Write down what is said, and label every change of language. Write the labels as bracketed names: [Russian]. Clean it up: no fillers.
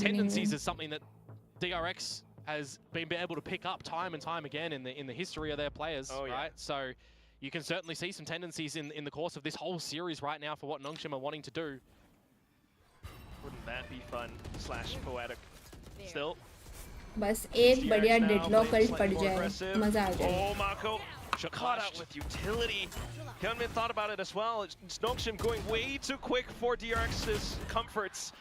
[English] Tendencies is something that DRX has been able to pick up time and time again in the history of their players, right? So you can certainly see some tendencies in the course of this whole series right now for what Nongshim are wanting to do. Wouldn't that be fun / poetic? Still. [Hindi] बस एक बढ़िया deadlock cult पड़ जाए मजा आ जाए. [English] Oh, Mako caught out with utility. Hyunmin thought about it as well. It's Nongshim going way too quick for DRX's comforts.